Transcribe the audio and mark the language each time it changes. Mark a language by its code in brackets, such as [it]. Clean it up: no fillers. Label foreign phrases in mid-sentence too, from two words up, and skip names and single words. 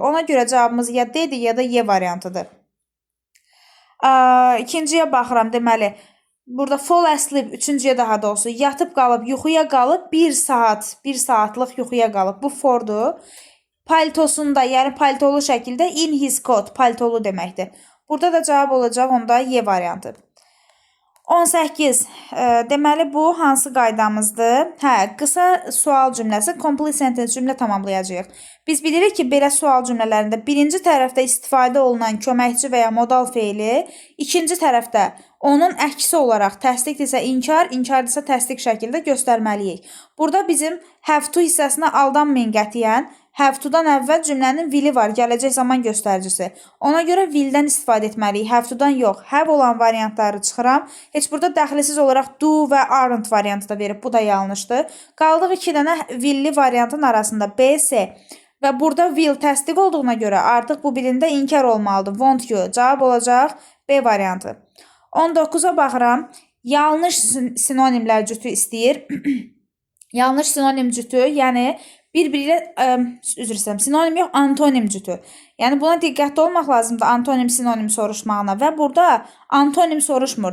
[az] Ona görə cavabımız ya D-dir, ya da Y variantıdır. İkinciyə baxıram, deməli, burada [en] fall asleep, [az] üçüncüyə daha doğrusu, yatıb qalıb, yuxuya qalıb, bir saatlıq yuxuya qalıb. Bu fordur. Paltosunda, yəni paltolu şəkildə [en] in his coat, [az] paltolu deməkdir. Burada da cavab olacaq onda Y variantı. 18. Deməli, bu hansı qaydamızdır? Qısa sual cümləsi, [en] complete sentence [az] cümlə tamamlayacağıq. Biz bilirik ki, belə sual cümlələrində birinci tərəfdə istifadə olunan köməkçi və ya modal feili, ikinci tərəfdə onun əksi olaraq təsdiqdirsə inkar, inkardirsə təsdiq şəkildə göstərməliyik. Burada bizim [en] have to [az] hissəsinə aldanmayın qətiyyən. [en] Have to- [az] dan əvvəl cümlənin will-i var, gələcək zaman göstəricisi. Ona görə will-dən istifadə etməliyik, [en] have to- [az] dan yox. Have olan variantları çıxıram. Heç burada dəxlisiz olaraq do və aren't variantı da verib, bu da yanlışdır. Qaldıq iki dənə will-li variantın arasında B, C. Və burada will təsdiq olduğuna görə artıq bu birində inkar olmalıdır. [en] Want you. [az] Cavab olacaq B variantı. 19-a baxıram. Yanlış sinonimlər cütü istəyir. Yanlış sinonim cütü, yəni bir-biri ilə, sinonim yox, antonim cütü. Yəni buna diqqətli olmaq lazımdır antonim sinonim soruşmağına və burada antonim soruşmur.